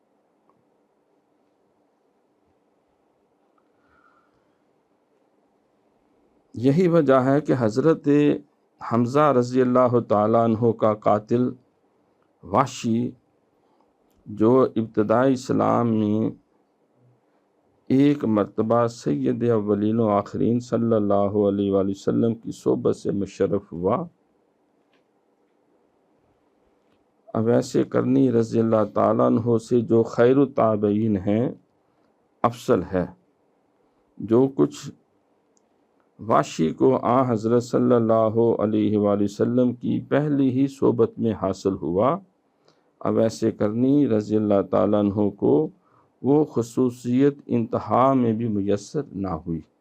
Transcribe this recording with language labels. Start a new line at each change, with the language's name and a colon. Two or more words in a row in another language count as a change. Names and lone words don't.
Urdu: یہی وجہ ہے کہ حضرت حمزہ
Arabic: رضی اللہ تعالیٰ عنہ
Urdu: کا قاتل وحشی، جو ابتدائی اسلام میں ایک مرتبہ سید اولین و آخرین
Arabic: صلی اللہ علیہ وآلہ وسلم
Urdu: کی صحبت سے مشرف ہوا، اویس کرنی
Arabic: رضی اللہ تعالیٰ عنہ
Urdu: سے جو
Arabic: خیر التابعین
Urdu: ہیں افضل ہے، جو کچھ وحشی کو حضرت
Arabic: صلی اللہ علیہ وآلہ وسلم
Urdu: کی پہلی ہی صحبت میں حاصل ہوا، اویس کرنی
Arabic: رضی اللہ تعالیٰ عنہ
Urdu: کو وہ خصوصیت انتہا میں بھی میسر نہ ہوئی۔